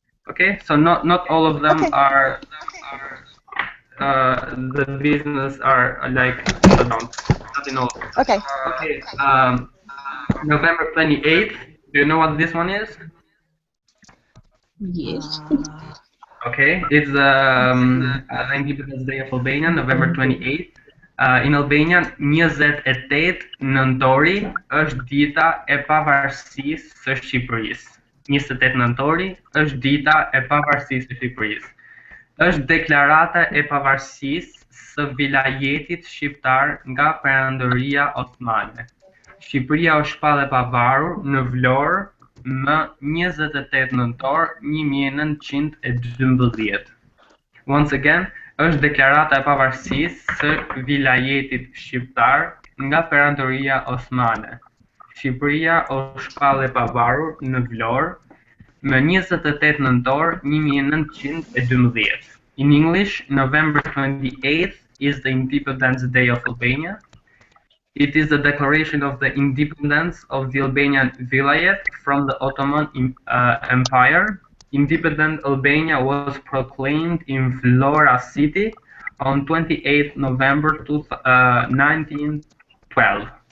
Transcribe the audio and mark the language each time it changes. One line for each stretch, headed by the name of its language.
English: Okay, so not all of them are. The business are like shut down. Not in all. Okay. Okay. November 28th. Do you know what this one is? Yes. Okay, it's the Independence Day of Albania, November 28th. In Albania,
Albanian: 28 nëntori është dita e pavarësisë së Shqipërisë. 28 nëntori është dita e pavarësisë së Shqipërisë. Është deklarata e pavarësisë së vilajetit shqiptar nga Perandëria Osmane. Shqipëria u shpall e pavarur në Vlorë më 28 nëntor 1912.
English: Once again,
Albanian: është deklarata e pavarësisë së vilajetit shqiptar nga Perandëria Osmane. Shqipëria u shpall e pavarur në Vlorë më 28 nëntor 1912.
English: In English, November 28th is the Independence Day of Albania. It is the declaration of the independence of the Albanian Vilayet from the Ottoman Empire. Independent Albania was proclaimed in Vlora city on 28 November 1912.